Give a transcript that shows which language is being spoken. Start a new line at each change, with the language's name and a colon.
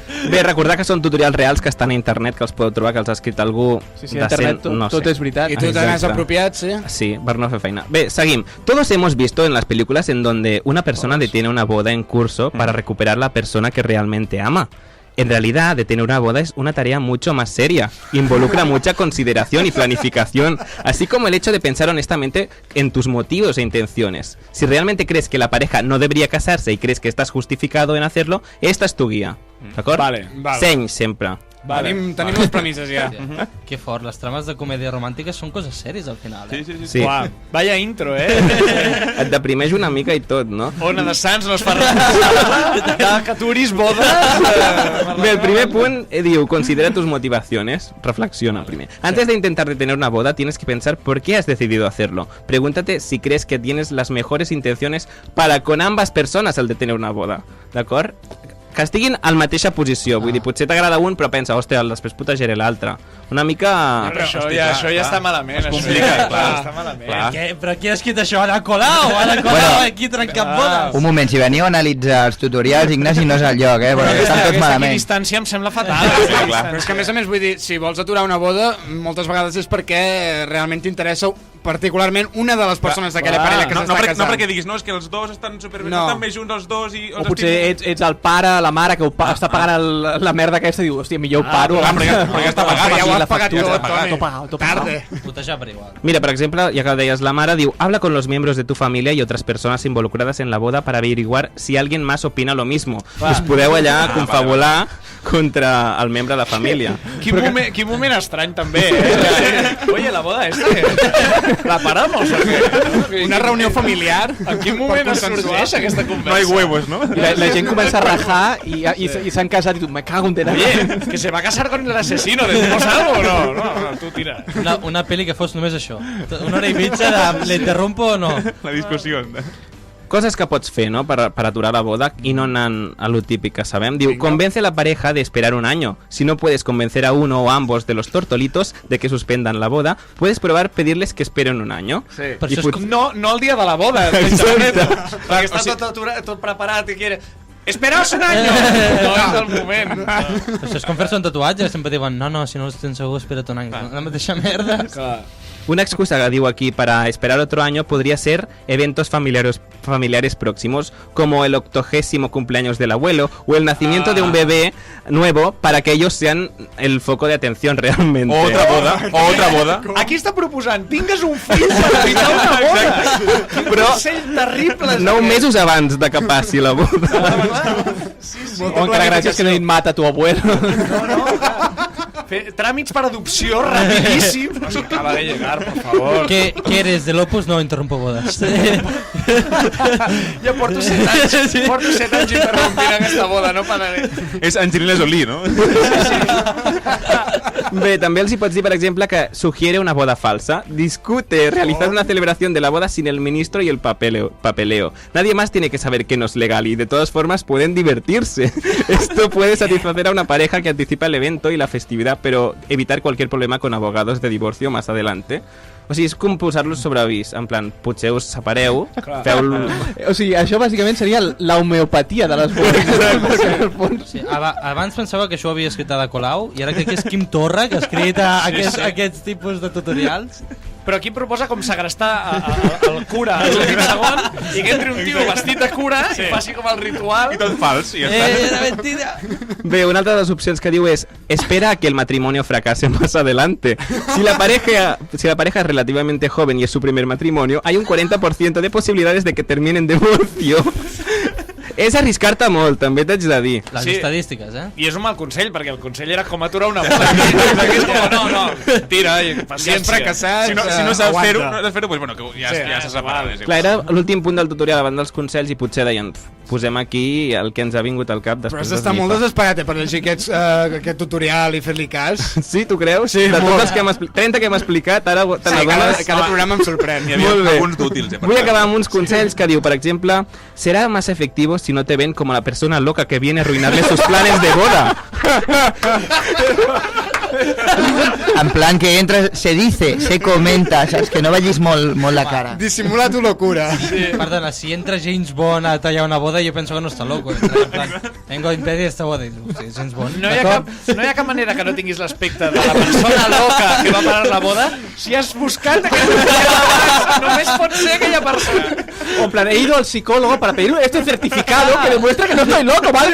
Catalan: Bé, recordar que són tutorials reals que estan a internet, que els podeu trobar, que els ha escrit algú Sí, a internet tot és veritat. I tu te n'has apropiat, sí? Sí, per no fer feina. Bé, seguim.
Spanish: Todos hemos visto en las películas en donde una persona detiene una boda en curso para recuperar la persona que realmente ama. En realidad, detener una boda es una tarea mucho más seria. Involucra mucha consideración y planificación, así como el hecho de pensar honestamente en tus motivos e intenciones. Si realmente crees que la pareja no debería casarse y crees que estás justificado en hacerlo, esta es tu guía.
Catalan: ¿D'acord? Vale. Seny, sempre. Tenim les premisses ja. Que fort, les trames de comèdia romàntica són coses sèries al final, eh? Sí.
Spanish: Uau, vaya intro,
Catalan: Et deprimeix una mica i tot, no? Ona de Sants no es fa res. Que turis boda. Bé, el primer punt diu,
Spanish: considera tus motivaciones. Reflexiona
Catalan: primer.
Spanish: Antes de intentar detener una boda, tienes que pensar por qué has decidido hacerlo. Pregúntate si crees que tienes las mejores intenciones para con ambas personas al detener una boda.
Catalan: D'acord? Que estiguin a la mateixa posició. Vull dir, potser t'agrada un, però pensa, hòstia, després protegeré l'altre. Una mica... Però això ja està malament. Es complica, clar. Està malament. Però qui ha escrit això? Ada Colau? Aquí trencant bodes? Un moment, si veniu a analitzar els tutorials, Ignasi, no és el lloc, perquè estan tots malament. Distància em sembla fatal. Però és que a més, vull dir, si vols aturar una boda, moltes vegades és perquè realment t'interessa particularment una de les persones d'aquella parella que s'està casant. No perquè diguis, no, és que els dos estan superbé, No. estan més junts els dos i... O potser ets el pare, la mare que està pagant la merda aquesta i diu, hòstia, millor ho paro. perquè està pagat, ja ho has la pagat factura, tot, tot pagat. Putejar per igual.
Spanish: Mira, por ejemplo, ya que
Catalan: deies la mare, diu,
Spanish: habla con los miembros de tu familia y otras personas involucradas en la boda para averiguar si alguien más opina lo mismo.
Catalan: Us podeu allà confabular contra el membre de la família. Quin moment estrany també,
Spanish: Oye, la boda ¿la paramos o qué?
Catalan: Una reunió familiar. En quin moment es sorgeix aquesta conversa?
Spanish: No hay huevos, ¿no?
Catalan: I la gent comença a rajar i s'han casat i tu, me cago en tena.
Spanish: Oye, que se va a casar con el asesino, ¿decimos algo o no? No, tú tira.
Catalan: Una pel·li que fos només això. Una hora i mitja de...
Spanish: ¿Le interrumpo o no?
Catalan: La discussió. Coses que pots fer, ¿no? Para aturar la boda y no anant a lo típico que sabem.
Spanish: Diu, convence a la pareja de esperar un año. Si no puedes convencer a uno o ambos de los tortolitos de que suspendan la boda, puedes probar pedirles que esperen un año.
Catalan: Sí. I Però no el dia de la boda, perquè està tot preparat i
Spanish: quiere... Esperaos un año!
Catalan: No és el moment. Això és com fer-se un tatuatge, sempre diuen, no, si no els tens segur, espera't un any. La mateixa merda. Clar.
Spanish: Una excusa que digo aquí para esperar otro año podría ser eventos familiares próximos, como el 80º cumpleaños del abuelo o el nacimiento de un bebé nuevo, para que ellos sean el foco de atención realmente. Otra boda.
Catalan: Aquí està proposant, tingues un fill per evitar una boda. Però consell terrible. 9 mesos abans de que passi la boda. Sí. O encara gràcies que no he dit
Spanish: mata tu abuelo.
Catalan: No. Fer tràmits per adopció rapidíssim.
Spanish: Nos acaba de llegar, por favor. ¿Qué eres, del Opus? No, interrumpo bodas.
Catalan: Ja porto 7 anys. Porto 7 anys interrompint aquesta boda, no pararé. És Angelina Jolie, no? Bé, també els hi pots dir, per exemple, que
Spanish: sugiere una boda falsa. Discute realizar una celebración de la boda sin el ministro y el papeleo. Nadie más tiene que saber que no es legal y de todas formas pueden divertirse. Esto puede satisfacer a una pareja que anticipa el evento y la festividad, pero evitar cualquier problema con abogados de divorcio más adelante.
Catalan: O sigui, és com posar-los sobre avís, en plan, potser us separeu, feu... O sigui, això bàsicament seria l'homeopatia de les bodes. Sí, abans pensava que això ho havia escrit Ada Colau i ara crec que és Quim Torra que ha escrit aquests tipus de tutorials. Però aquí proposa com segrestar el cura a l'últim segon i que entri un tio vestit de cura i faci com el ritual. I tot fals, i ja està. Era mentida. Bé, una altra de les opcions que diu és
Spanish: espera a que el matrimonio fracase más adelante. Si la pareja es relativamente joven y es su primer matrimonio, hay un 40% de posibilidades de que termine en divorcio.
Catalan: És arriscar-te molt, també t'haig de dir. Les estadístiques, I és un mal consell, perquè el consell era com aturar una boda. És com, no, tira, paciència. Si has fracassat, si no saps fer-ho, pues bueno, que ja s'ha separat. Clar, era l'últim punt del tutorial davant dels consells i potser deien, posem aquí el que ens ha vingut al cap després. Però has d'estar molt desesperat per llegir aquest tutorial i fer-li cas. Sí, tu creus? Sí, de tots els que 30 que hem explicat, ara te n'adones. Cada programa em sorprèn. Hi havia alguns d'útils. Vull acabar amb uns consells que diu, per exemple,
Spanish: será más efectivo si no te ven como la persona loca que viene a arruinarle sus planes de boda.
Catalan: En plan que entra,
Spanish: se dice, se comenta,
Catalan: saps? Que no vegis molt la cara.
Spanish: Disimula tu locura.
Catalan: Sí. Perdona, si entra James Bond a tallar una boda, jo penso que no està loco.
Spanish: En plan, vengo a impedir esta boda. Sí, James Bond.
Catalan: No hi ha cap manera que no tinguis l'aspecte de la persona loca que va parar la boda si has buscat aquella persona. Només pot ser aquella persona.
Spanish: O en plan, he ido al psicólogo para pedir este certificado que demuestra que no estoy loco, ¿vale?